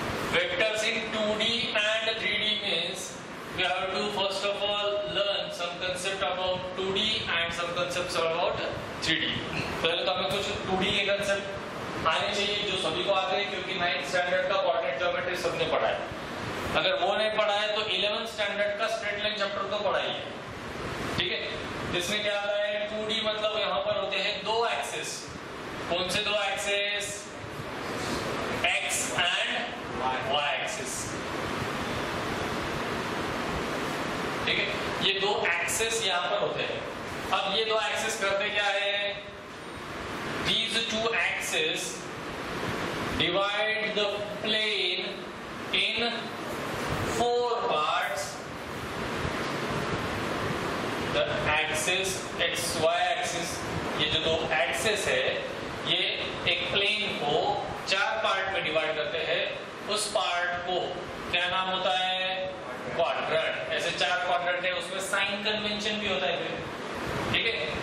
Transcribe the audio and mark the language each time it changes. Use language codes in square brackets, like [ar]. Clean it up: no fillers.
[en] Vectors in 2D and 3D means we have to first of all learn some concept about 2D and some concepts about 3D। [hi] पहले तो हमें कुछ 2D के concept आने चाहिए जो सभी को आते हैं, क्योंकि 9th स्टैंडर्ड का कोऑर्डिनेट ज्योमेट्री सबने पढ़ा है। अगर वो नहीं पढ़ा है तो 11th स्टैंडर्ड का स्ट्रेट लाइन चैप्टर तो पढ़ा ही है, ठीक है। जिसमें क्या आता है 2D मतलब यहाँ पर होते हैं दो एक्सिस। कौन से दो axis? X and Y axis, ठीक है। ये दो एक्सिस यहाँ पर होते हैं। अब ये दो एक्सिस करते क्या है? [en] These two axes divide the plane in 4 parts। The axis XY axis, [hi] ये जो दो एक्सिस है ये एक प्लेन को 4 पार्ट में डिवाइड करते हैं। उस पार्ट को क्या नाम होता है? क्वाड्रेंट। ऐसे 4 क्वाड्रेंट है, उसमें साइन कन्वेंशन भी होता है, ठीक है।